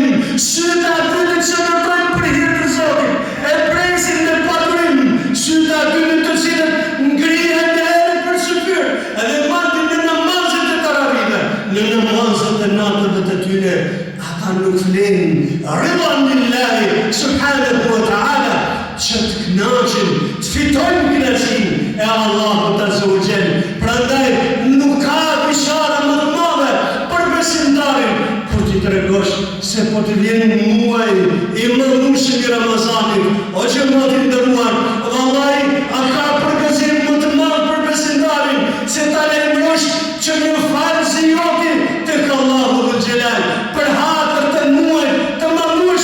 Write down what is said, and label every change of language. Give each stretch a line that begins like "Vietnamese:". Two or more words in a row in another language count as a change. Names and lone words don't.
Albanian: Sytë atyre që ndërtojnë për hir të Zotit e presin me padurim. Sytë atyre të cilët ngrihen në herë për syfyr edhe marrin në namazet e taravive, në namazet e natëve të tyre, ata nuk flenë
Arabic: رضا لله سبحانه وتعالى,
Albanian: që të kënaqen, të fitojnë kënaqësinë e Allahut
Arabic: عز وجل.
Albanian: Prandaj nuk ka bishara më të madhe për besimtarin kur ti tregosh se po të vjen muaj I madhëshëm I Ramazanit. O xhamat të nderuar, vallahi a ka përgëzim më të madh për besimtarin se ta lejmërosh që një farz I joti tek Allahu
Arabic: ذو الجلال
Albanian: për hatër të muajit të madhëshëm